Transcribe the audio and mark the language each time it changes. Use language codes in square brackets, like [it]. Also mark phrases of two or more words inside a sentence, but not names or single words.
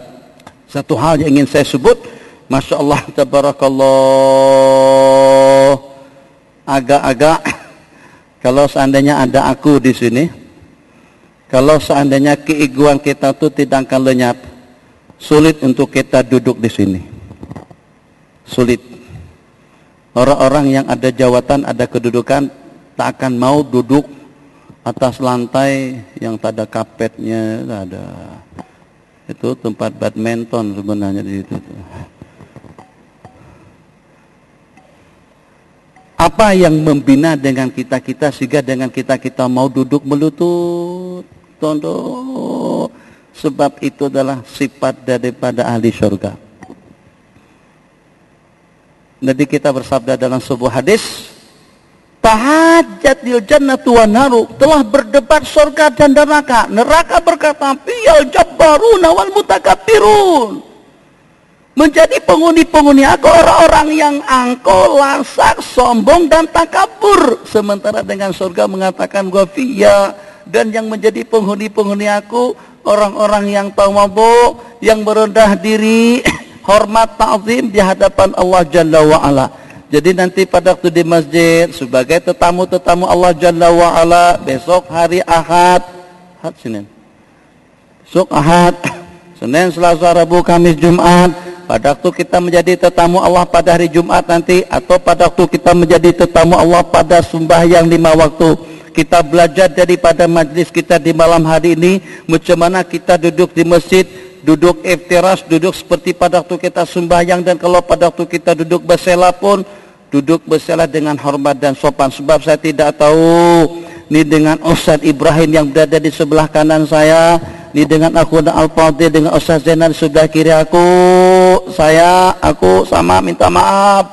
[ms] Satu hal yang ingin saya sebut, [ar] ما شاء الله تبارك الله, [ms] agak-agak kalau seandainya ada aku di sini, kalau seandainya keegoan kita itu tidak akan lenyap, sulit untuk kita duduk di sini, sulit. Orang-orang yang ada jawatan, ada kedudukan, tak akan mau duduk atas lantai yang tak ada kapetnya, tak ada. Itu tempat badminton sebenarnya di situ. Apa yang membina dengan kita-kita sehingga dengan kita-kita mau duduk melutut, tunduk? Sebab itu adalah sifat daripada ahli syurga. Nabi kita bersabda dalam sebuah hadis, [ar] تحاجت الجنة والنار, [ms] telah berdebat surga dan neraka. Neraka berkata, [ar] فيّ الجبارون والمتكبرون, [ms] menjadi penghuni-penghuni aku orang-orang yang angkuh, lasak, sombong dan takabur. Sementara dengan surga mengatakan wafiya, dan yang menjadi penghuni-penghuni aku orang-orang yang tawadhu, yang merendah diri, hormat ta'zim di hadapan Allah [ar] جل وعلا. [ms] Jadi nanti pada waktu di masjid sebagai tetamu-tetamu Allah [ar] جل وعلا, [ms] besok hari Ahad, Senin, besok Ahad, Senin, Selasa, Rabu, Kamis, Jumat, pada waktu kita menjadi tetamu Allah pada hari Jumat nanti, atau pada waktu kita menjadi tetamu Allah pada sembahyang 5 waktu, Kita belajar daripada majlis kita di malam hari ini, macam mana kita duduk di masjid, duduk iftiras, duduk seperti pada waktu kita sembahyang, dan kalau pada waktu kita duduk bersela pun, duduk bersela dengan hormat dan sopan. Sebab saya tidak tahu, ni dengan Ustaz Ibrahim yang berada di sebelah kanan saya, ni dengan aku dan Al-Fadhil, dengan Ustaz Zainal di sebelah kiri aku sama minta maaf.